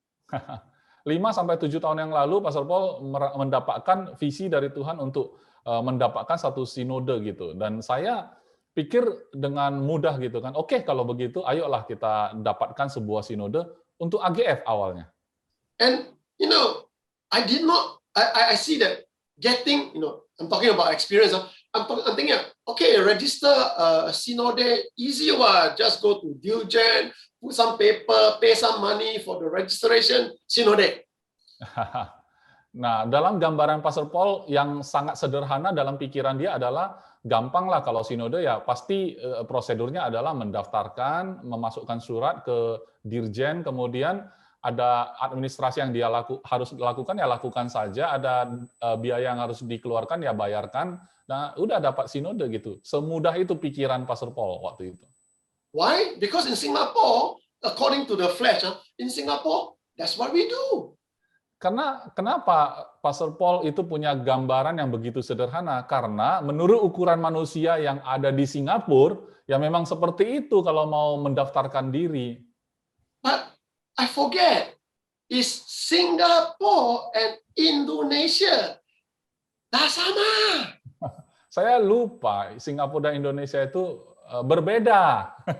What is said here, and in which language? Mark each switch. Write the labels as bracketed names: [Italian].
[Indonesian] 5 sampai 7 tahun yang lalu, Pastor Paul mendapatkan visi dari Tuhan untuk mendapatkan satu sinode gitu, dan saya pikir dengan mudah gitu kan, oke, kalau begitu, ayolah kita dapatkan sebuah sinode untuk AGF awalnya. [English] And I see that getting, I'm talking about experience. I'm thinking, okay, register a synode, easy one. Just go to Diligent, put some paper, pay some money for the registration, synode. [Indonesian] Nah, dalam gambaran Pastor Paul yang sangat sederhana dalam pikiran dia adalah gampang lah kalau sinode ya pasti prosedurnya adalah mendaftarkan, memasukkan surat ke Dirjen, kemudian ada administrasi yang dia harus lakukan ya lakukan saja, ada biaya yang harus dikeluarkan ya bayarkan, nah udah dapat sinode gitu. Semudah itu pikiran Pastor Paul waktu itu. [English] Why? Because in Singapore, according to the flesh, in Singapore, that's what we do. [Indonesian] Kenapa Pastor Paul itu punya gambaran yang begitu sederhana? Karena menurut ukuran manusia yang ada di Singapura, ya memang seperti itu kalau mau mendaftarkan diri. [English] But I forget, is Singapore and Indonesia [Malay] dah sama. [Indonesian] Saya lupa, Singapura dan Indonesia itu berbeda.